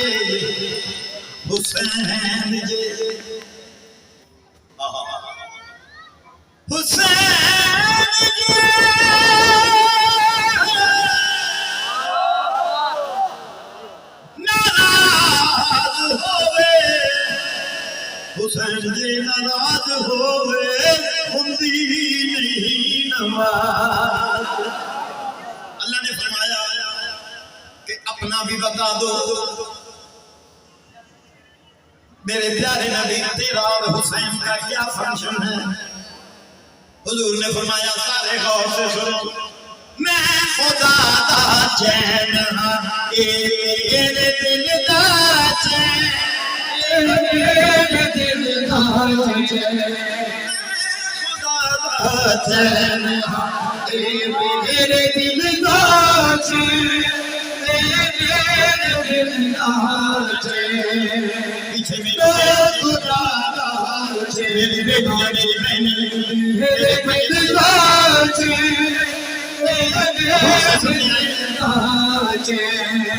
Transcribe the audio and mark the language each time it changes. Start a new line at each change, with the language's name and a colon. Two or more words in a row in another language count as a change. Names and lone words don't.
Punjabi: حسین جے حسین جے حسین جی ناراض ہوئے ہوندی نہیں نماز
Urdu: اللہ نے فرمایا کہ اپنا بھی بتا دو میرے پیارے نبی تیرا اور حسین کا کیا فنکشن ہے حضور نے فرمایا سارے غور سے سنو میں
Punjabi: خدا دا چین ہاں اے میرے دل دا چین میرے دل دا چین خدا دا چین ہاں اے میرے دل دا چین میرے دل دا چین پیچھے میرے خدا دا چین میری بہن میرے دل دا چین میرے دل دا چین